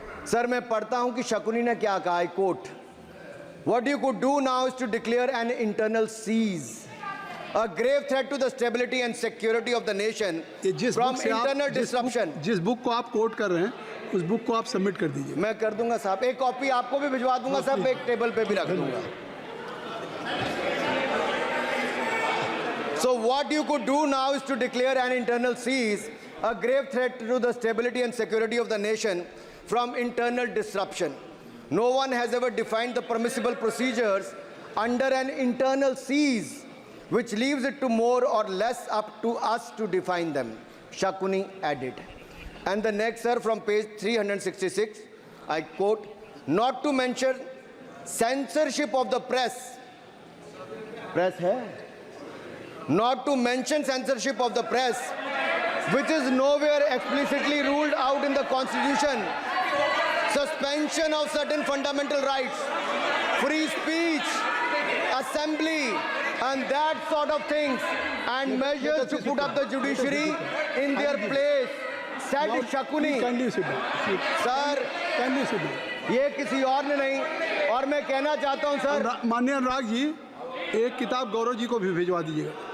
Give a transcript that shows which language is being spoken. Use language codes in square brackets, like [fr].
[hi] Sir मैं पढ़ता हूं कि शकुनी ने क्या कहा, [en] I quote, what you could do now is to declare an internal siege, a grave threat to the stability and security of the nation from internal disruption। [hi] जिस book को आप कोट कर रहे हैं उस बुक को आप सबमिट कर दीजिए। मैं कर दूंगा साहब, एक कॉपी आपको भी भिजवा दूंगा साहब, एक टेबल पे भी रख दूंगा। [en] So what you could do now is to declare an internal cease, a grave threat to the stability and security of the nation from internal disruption. No one has ever defined the permissible procedures under an internal cease, which leaves it to more or less up to us to define them, Shakuni added. And the next, sir, from page 366, I quote, not to mention censorship of the press. Press hai? Not to mention censorship of the press, which is nowhere explicitly ruled out in the Constitution. Suspension of certain fundamental rights, free speech, assembly, and that sort of things, and measures to put up the judiciary in their place, said Shakuni. [hi] Sir, ये किसी और ने नहीं, और मैं कहना चाहता हूं सर, माननीय अनुराग जी, एक किताब गौरव जी को भी भिजवा दीजिएगा।